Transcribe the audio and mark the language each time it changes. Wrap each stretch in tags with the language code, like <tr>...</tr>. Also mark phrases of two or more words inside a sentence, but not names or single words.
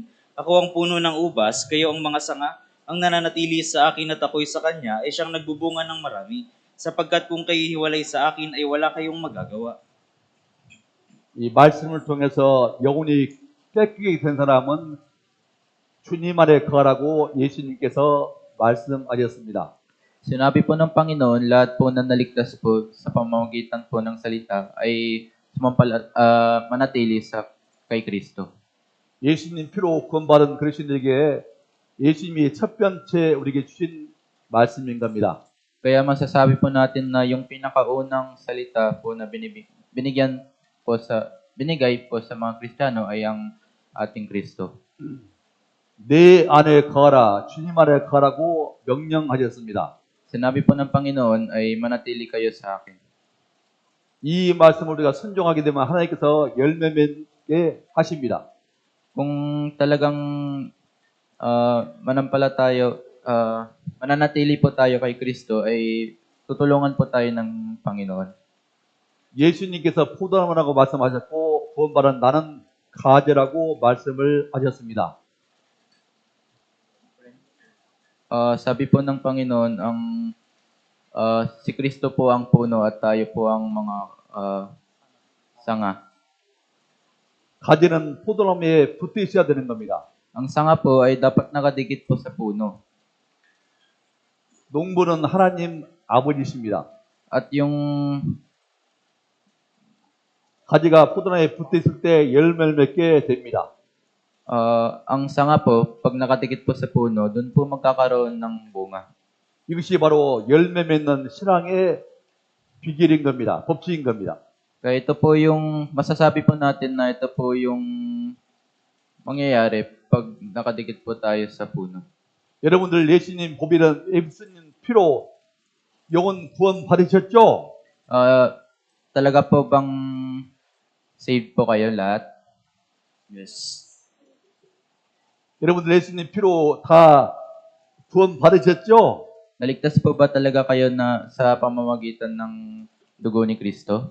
<tl>Ako ang puno ng ubas, kayo ang mga sanga. Ang nananatili sa akin at ako'y sa kanya ay siyang nagbubunga ng marami. Sapagkat kung kayo hiwalay sa akin ay wala kayong magagawa.</tl> <ko>이 말씀을 통해서 영혼이 깨끗게 된 사람은 주님 안에 거하라고 예수님께서 말씀하셨습니다.</ko> <tl>Sinabi po ng Panginoon, lahat po na naligtas po sa pamamagitan po ng salita ay manatili sa kay Kristo.</tl> <ko>예수님 피로 구원받은 그리스도인에게 예수님이 첫 번째 우리에게 주신 말씀인 겁니다.</ko> <tl>Kaya masasabi po natin na yung pinakaunang salita po na binigay po sa mga Kristiyano ay ang ating Kristo.</tl> <ko>내 안에 거하라, 주님 안에 거하라고 명령하셨습니다.</ko> <tl>Sinabi po ng Panginoon ay manatili kayo sa akin.</tl> <ko>이 말씀을 우리가 순종하게 되면 하나님께서 열매 맺게 하십니다.</ko> <tl>Kung talagang mananatili po tayo kay Kristo ay tutulungan po tayo ng Panginoon.</tl> <ko>예수님께서 포도나무라고 말씀하셨고 구원받은 나는 가지라고 말씀을 하셨습니다.</ko> <tl>Sabi po ng Panginoon, si Kristo po ang puno at tayo po ang mga sanga.</tl> <ko>가지는 포도나무에 붙어 있어야 되는 겁니다.</ko> <tl>Ang sanga po ay dapat nakadikit po sa puno.</tl> <ko>농부는 하나님 아버지십니다.</ko> <tl>At yung</tl> <ko>가지가 포도나무에 붙어 있을 때 열매를 맺게 됩니다.</ko> <tl>ang sanga po, pag nakadikit po sa puno, doon po magkakaroon ng bunga.</tl> <ko>이것이 바로 열매 맺는 신앙의 비결인 겁니다. 법칙인 겁니다.</ko> <tl>Kaya ito po yung, masasabi po natin na ito po yung mangyayari pag nakadikit po tayo sa puno.</tl> <ko>여러분들 예수님 예수님 피로 영혼 구원 받으셨죠?</ko> <tl>Talaga po bang saved po kayo lahat?</tl> <en>Yes.</en> <ko>여러분들 예수님 피로 다 구원 받으셨죠?</ko> <tl>Naligtas po ba talaga kayo na sa pamamagitan ng dugo ni Kristo?</tl>